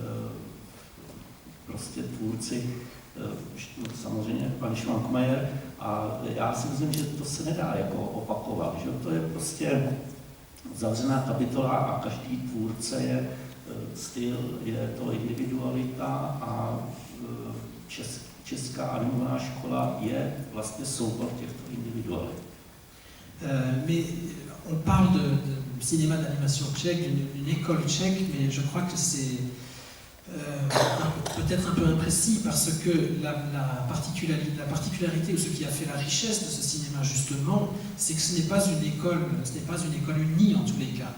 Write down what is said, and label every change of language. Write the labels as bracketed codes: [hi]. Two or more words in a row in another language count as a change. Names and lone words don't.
[cs] prostě tvůrci, samozřejmě pan Švankmajer, a já si myslím, že to se nedá jako opakovat, že to je prostě zavřená kapitola a každý tvůrce je styl, je to individualita a česká animovaná škola je vlastně soubor těchto individualit. [fr] Mais on parle de cinéma d'animation tchèque, d'une école tchèque, mais je crois que c'est peut-être un peu imprécis, parce que la particularité ou ce qui a fait la richesse de ce cinéma justement, c'est que ce n'est pas une école unie en tous les cas.